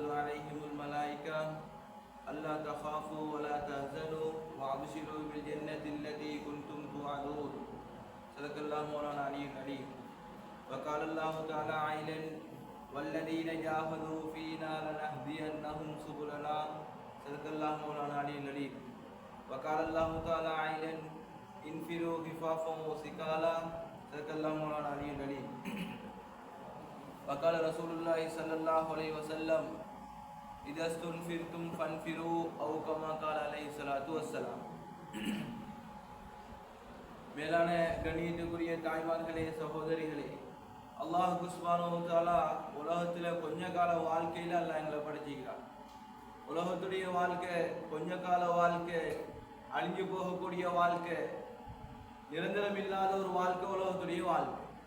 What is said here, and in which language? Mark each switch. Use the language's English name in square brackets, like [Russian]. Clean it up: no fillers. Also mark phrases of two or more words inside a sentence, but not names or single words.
[Arabic] عليهم الملائكة ألا تخافوا ولا تحزنوا وأبشروا بالجنة التي كنتم توعدون صدق الله مولانا علي العليم وقال الله تعالى عيلا والذين جاهدوا فينا لنهدينهم سبلنا صدق الله مولانا علي العليم وقال الله تعالى عيلا انفروا خفافا وثقالا صدق الله مولانا علي العليم وقال رسول الله صلى الله عليه وسلم إذا استنفرتم فانفروا أو كما قال عليه الصلاة والسلام. [Tamil] மேலான கண்ணியத்துக்குரிய தாய்மார்களே, சகோதரிகளே, அல்லாஹ் [Arabic] سبحانه وتعالى [Tamil] உலகத்தில் கொஞ்ச கால வாழ்க்கையில் அல்லாஹ் எங்களை படைச்சிக்கிறான். உலகத்துடைய வாழ்க்கை கொஞ்ச கால வாழ்க்கை, அழிஞ்சு போகக்கூடிய வாழ்க்கை, நிரந்தரம் இல்லாத ஒரு வாழ்க்கை உலகத்துடைய வாழ்க்கை.